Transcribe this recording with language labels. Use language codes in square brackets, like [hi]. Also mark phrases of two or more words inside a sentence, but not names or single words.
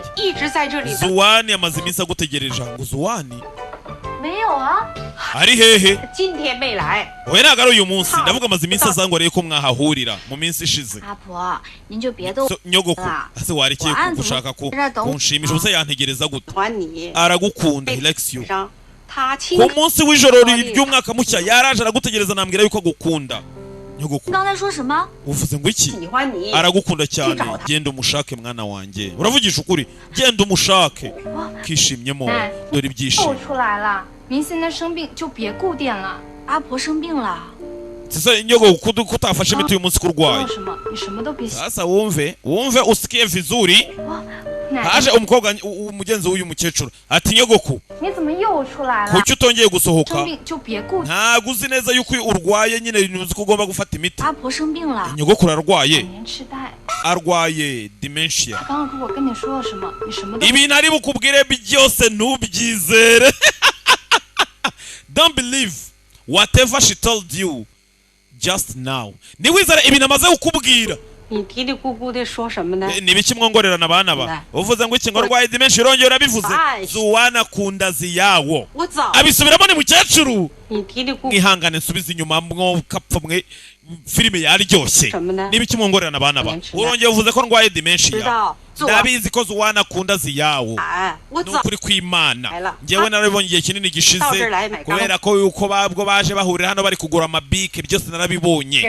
[rw] Zuwani amaze iminsi agutegereje ngo Zuwani ari hehe? Oya ntabwo ari uyu munsi ndavuga amaze iminsi azangoreye ko mwahahurira mu minsi ishize. Nyogoku ase warekeye gushaka kunshimisha ubusa yantegereza gute? Aragukunda [en] he likes you. [rw] Ku munsi w'ijoro ry'umwaka mushya yaraje aragutegereza nambwira yuko agukunda. Nyogoku uvuze ngo iki? Aragukunda cyane, genda umushake mwana wanjye. Uravugisha ukuri, genda umushake kishimyemo dore ibyishimo. [zh] 明现在生病就别顾店了。阿婆生病了。 [rw] Sasa Nyogoku kutafashe imiti uyu munsi kurwaye. Sasa wumve [sw] usikie vizuri. [rw] Haje umukobwa umugenzi w'uyu mukecuru ati Nyogoku kuki utongeye gusohoka? Ntabwo uzi neza yuko urwaye nyine uzi ko ugomba gufata imiti. Nyogoku arwaye dementia. Ibintu ari bukubwire byose ntubyizere. [en] Don't believe whatever she told you just now. [rw] Niwizera ibintu amaze kukubwira. [zh] 你嘀嘀咕咕的说什么呢？ [rw] Ni biki mwongorerana abana ba? Uvuze ngo iki ngo rwaye dimension irongera urabivuze. Zuwana kunda ziyawo. Abisubiramo ni mukecuru. [zh] 你嘀嘀咕。 [rw] Ihangane nsubiza inyuma mwo kapfa mwe filime yaryoshye. Ni biki mwongorerana abana ba? Urongera uvuze ko rwaye dimension. Ndabizi ko Zuwana kunda ziyawo. Nukuri kw'Imana. Ngewe narabibonye igihe kinini gishize kubera ko yuko babwo baje bahurira hano bari kugura amabike byose narabibonye.